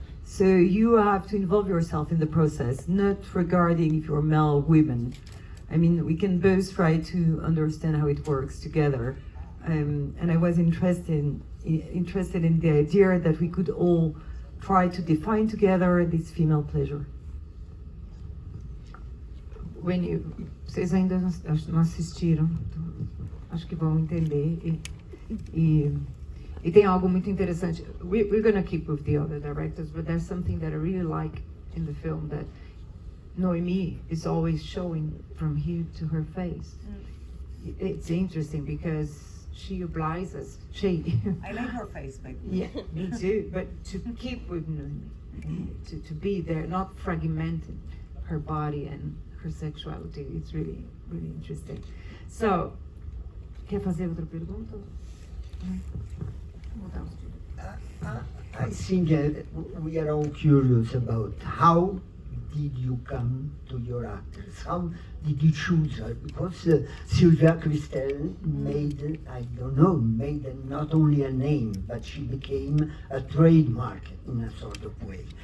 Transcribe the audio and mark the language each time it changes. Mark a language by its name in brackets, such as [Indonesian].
[English] So you have to involve yourself in the process, not regarding if you're male or women. I mean, we can both try to understand how it works together. And I was interested in the idea that we could all try to define together this female pleasure. [Portuguese] Vocês ainda não assistiram, então acho que vão entender. E tem algo muito interessante. [English] We're going to keep with the other directors, but there's something that I really like in the film, that Noemi is always showing from here to her face. It's interesting because she obliges us. I like her face, maybe. Yeah, me too. But to keep with Noemi, to be there, not fragmenting her body and her sexuality, it's really, really interesting. [Portuguese] So, quer fazer outra pergunta? [English] I think we are all curious about how did you come to your actors? How did you choose her? Because Sylvia Kristel made not only a name, but she became a trademark in a sort of way.